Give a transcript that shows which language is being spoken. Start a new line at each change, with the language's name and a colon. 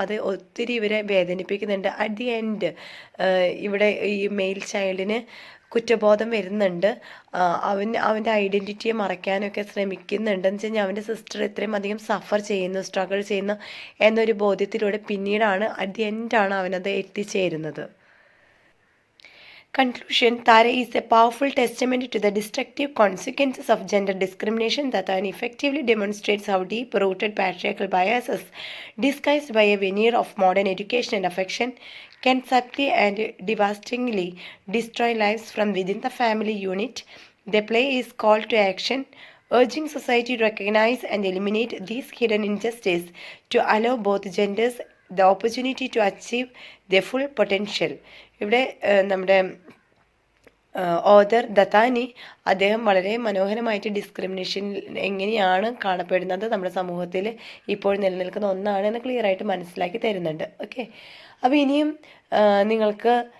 Malayalam: അത് ഒത്തിരി ഇവരെ വേദനിപ്പിക്കുന്നുണ്ട്. അറ്റ് ദി എൻഡ് ഇവിടെ ഈ മെയിൽ ചൈൽഡിന് കുറ്റബോധം വരുന്നുണ്ട്. അവൻ്റെ ഐഡൻറ്റിറ്റിയെ മറയ്ക്കാനൊക്കെ ശ്രമിക്കുന്നുണ്ട്. എന്ന് വെച്ച് കഴിഞ്ഞാൽ അവൻ്റെ സിസ്റ്റർ എത്രയും അധികം സഫർ ചെയ്യുന്നു, സ്ട്രഗിൾ ചെയ്യുന്നു എന്നൊരു ബോധ്യത്തിലൂടെ പിന്നീടാണ് അറ്റ് ദി എൻഡാണ് അവനത് എത്തിച്ചേരുന്നത്.
English: Conclusion. Tara is a powerful testament to the destructive consequences of gender discrimination that effectively demonstrates how deep-rooted patriarchal biases, disguised by a veneer of modern education and affection, can subtly and devastatingly destroy lives from within the family unit. The play is called to action, urging society to recognize and eliminate these hidden injustices to allow both genders the opportunity to achieve their full potential.
Malayalam: ഇവിടെ നമ്മുടെ author ദത്താനി അദ്ദേഹം വളരെ മനോഹരമായിട്ട് discrimination എങ്ങനെയാണ് കാണപ്പെടുന്നത് നമ്മുടെ സമൂഹത്തിൽ ഇപ്പോൾ നിലനിൽക്കുന്ന ഒന്നാണ് എന്ന് ക്ലിയർ ആയിട്ട് മനസ്സിലാക്കി തരുന്നുണ്ട്. ഓക്കെ, അപ്പോൾ ഇനിയും നിങ്ങൾക്ക്